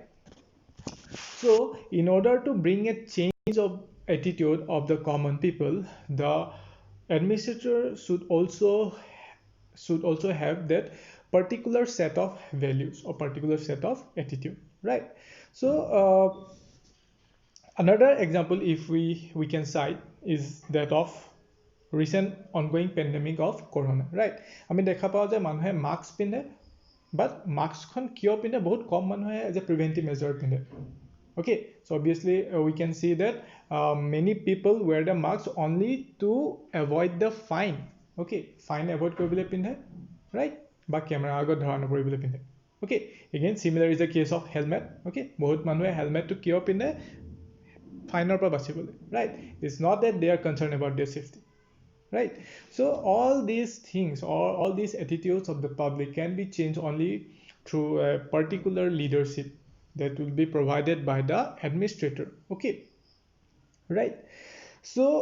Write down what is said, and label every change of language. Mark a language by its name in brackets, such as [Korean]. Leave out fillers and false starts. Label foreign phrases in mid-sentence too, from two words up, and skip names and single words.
[English] So in order to bring a change of attitude of the common people, the administrator should also have that particular set of values or particular set of attitude, right? So another example if we can cite is that of recent ongoing pandemic of corona, right? [Assamese] আমি দেখা পাওঁ যে মানুহে মাস্ক পিন্ধে বাট মাস্কখন কিয় পিন্ধে বহুত কম মানুহে [English] as a preventive measure [Assamese] পিন্ধে [English] okay so obviously we can see that many people wear the mask only to avoid the fine okay fine avoid [Assamese] কৰিবলৈ পিন্ধে [English] right [Assamese] বা camera আগত ধৰা নপৰিবলৈ পিন্ধে [English] okay again similar is the case of helmet okay [Assamese] বহুত মানুহে helmet to কিয় পিন্ধে fine পৰা বাচিবলৈ [English] right it's not that they are concerned about their safety right so all these things or all these attitudes of the public can be changed only through a particular leadership that will be provided by the administrator okay right so